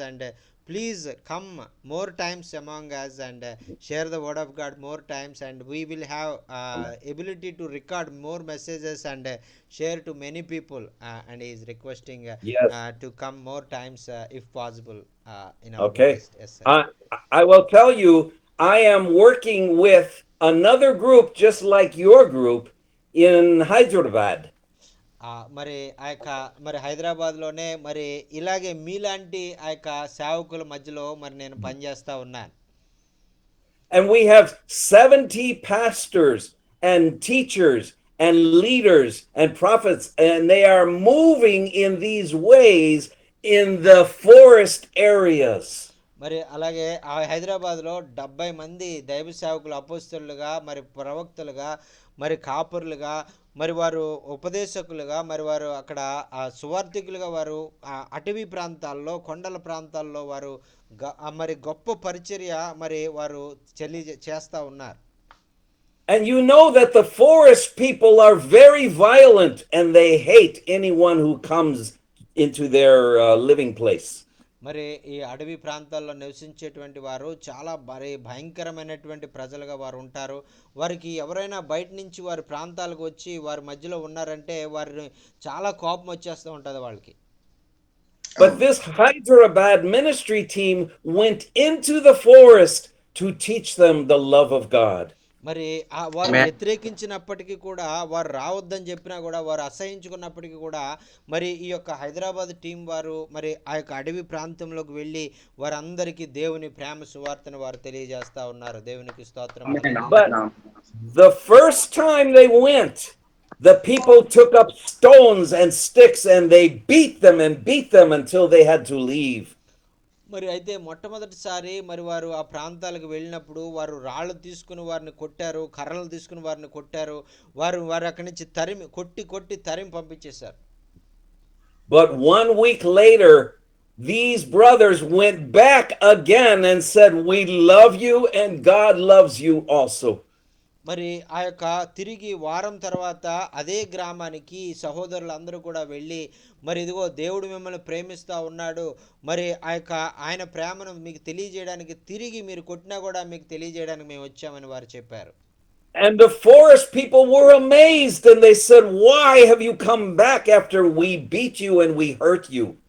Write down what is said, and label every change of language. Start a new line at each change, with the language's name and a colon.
English: And please come more times among us and share the word of God more times, and we will have ability to record more messages and share to many people, and he is requesting Yes. to come more times if possible in our Okay. midst. Yes, sir. I will tell you, I am working with another group just like your group in Hyderabad.
Telugu: మరి ఆ యొక్క మరి హైదరాబాద్లోనే మరి ఇలాగే మీలాంటి ఆ యొక్క సేవకుల మధ్యలో మరి నేను పనిచేస్తూ ఉన్నాను.
English: And we have 70 pastors and teachers and leaders and prophets, and they are moving in these ways in the forest areas.
Telugu: మరి అలాగే ఆ హైదరాబాద్లో 70 మంది దైవ సేవకులు అపోస్తలుగా, మరి ప్రవక్తలుగా, మరి కాపరులుగా, మరి వారు ఉపదేశకులుగా, మరి వారు అక్కడ సువార్థికులుగా వారు అటవీ ప్రాంతాల్లో, కొండల ప్రాంతాల్లో వారు మరి గొప్ప పరిచర్య మరి వారు చేస్తూ ఉన్నారు.
English: And you know that the forest people are very violent and they hate anyone who comes into their living place.
Telugu: మరి ఈ అడవి ప్రాంతాల్లో నివసించేటువంటి వారు చాలా భయంకరమైనటువంటి ప్రజలుగా వారు ఉంటారు. వారికి ఎవరైనా బయట నుంచి వారి ప్రాంతాలకు వచ్చి వారి మధ్యలో ఉన్నారంటే వారిని చాలా కోపం వచ్చేస్తూ ఉంటుంది వాళ్ళకి.
English: But this Hyderabad ministry team went into the forest to teach them the love of God.
Telugu: మరి వారు వ్యతిరేకించినప్పటికీ కూడా, వారు రావద్దని చెప్పినా కూడా, వారు అసహించుకున్నప్పటికీ కూడా, మరి ఈ యొక్క హైదరాబాద్ టీం వారు మరి ఆ యొక్క అడవి ప్రాంతంలోకి వెళ్ళి వారందరికీ దేవుని ప్రేమ సువార్తను వారు తెలియజేస్తా ఉన్నారు. దేవునికి స్తోత్రం.
English: But the first time they went, the people took up stones and sticks and they beat them until they had to leave.
Telugu: మరి అయితే మొట్టమొదటిసారి మరి వారు ఆ ప్రాంతాలకు వెళ్ళినప్పుడు వారు రాళ్ళు తీసుకుని వారిని కొట్టారు, కర్రలు తీసుకుని వారిని కొట్టారు, వారు అక్కడి నుంచి కొట్టి తరిమి పంపించేశారు.
English: But 1 week later, these brothers went back again and said, "We love you and God loves you also."
Telugu: మరి ఆ యొక్క తిరిగి వారం తర్వాత అదే గ్రామానికి సహోదరులు అందరూ కూడా వెళ్ళి, మరి ఇదిగో దేవుడు మిమ్మల్ని ప్రేమిస్తూ ఉన్నాడు, మరి ఆయన ప్రేమను మీకు తెలియజేయడానికి, తిరిగి మీరు కొట్టినా కూడా మీకు తెలియజేయడానికి మేము వచ్చామని వారు చెప్పారు.
English: And the forest people were amazed and they said, "Why have you come back after we beat you and we hurt you?"